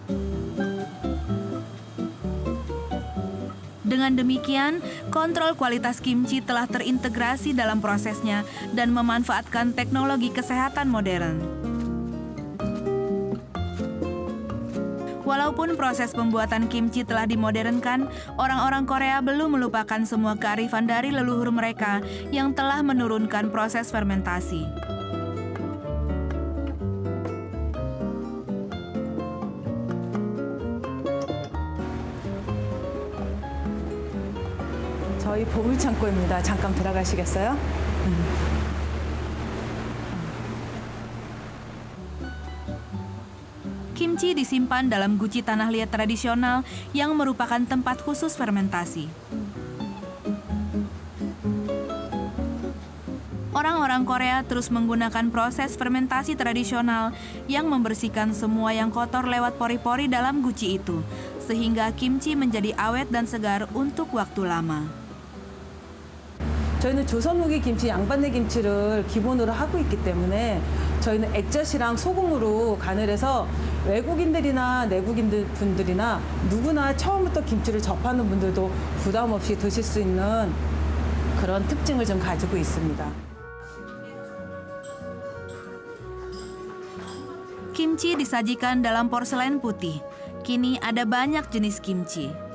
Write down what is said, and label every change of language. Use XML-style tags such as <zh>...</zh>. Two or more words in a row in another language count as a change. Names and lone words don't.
<id>Dengan demikian, kontrol kualitas kimchi telah terintegrasi dalam prosesnya dan memanfaatkan teknologi kesehatan modern. Walaupun proses pembuatan kimchi telah dimodernkan, orang-orang Korea belum melupakan semua kearifan dari leluhur mereka yang telah menurunkan proses fermentasi.</id> <ko>저희 보물창고입니다. 잠깐 들어가시겠어요?</ko> <id>Kimchi disimpan dalam guci tanah liat tradisional yang merupakan tempat khusus fermentasi. Orang-orang Korea terus menggunakan proses fermentasi tradisional yang membersihkan semua yang kotor lewat pori-pori dalam guci itu, sehingga kimchi menjadi awet dan segar untuk waktu lama.</id> <ko>저희는 조선 후기 김치, 양반내 김치를 기본으로 하고 있기 때문에 저희는 액젓이랑 소금으로 간을 해서 외국인들이나 내국인들 분들이나 누구나 처음부터 김치를 접하는 분들도 부담 없이 드실 수 있는 그런 특징을 좀 가지고 있습니다.</ko> <id>Kimchi disajikan dalam porselen putih. Kini ada banyak jenis kimchi.</id>